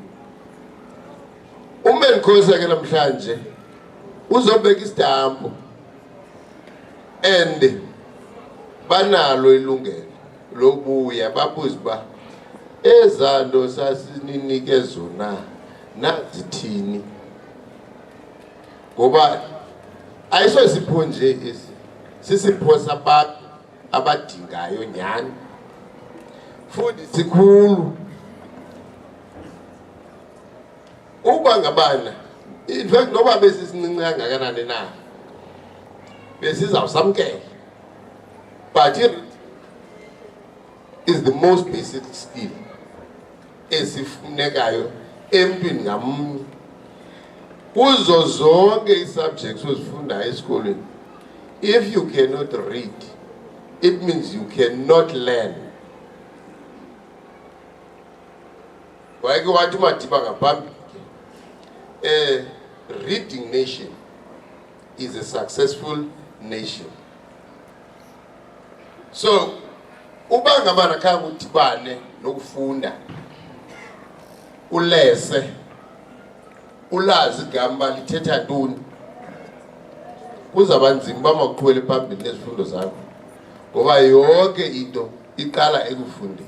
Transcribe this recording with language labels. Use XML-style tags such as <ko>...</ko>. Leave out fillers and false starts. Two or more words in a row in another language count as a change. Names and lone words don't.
<xh>uMenkosa ke namhlanje uzobeka isitampu, and banalo ilungelo lobuya babuze uba ezanto sasininike zona nazithini, ngoba ayiso sipho nje esi, sisipho sabantu abadingayo nyani, futhi sikhulu. Uba ngabana,</xh> <en>in fact</en> <xh>noba besisincinci kangakanani na besizawusamkela,</xh> <en>but it is the most basic skill.</en> <xh>esifunekayo empini ngamnye kuzo zonke i-subjects ozifundayo esikolweni.</xh> <en>If you cannot read, it means you cannot learn.</en> <xh>Wake wathi Madiba ngaphambili ke,</xh> <en>a reading nation is a successful nation.</en> <xh>So uba ngabana khanga udibane nokufunda ulese ulazi igama lithetha ntoni kuzaba nzima bamakuqhwele phambili nezifundo zakho ngoba yonke into iqala ekufundeni.</xh>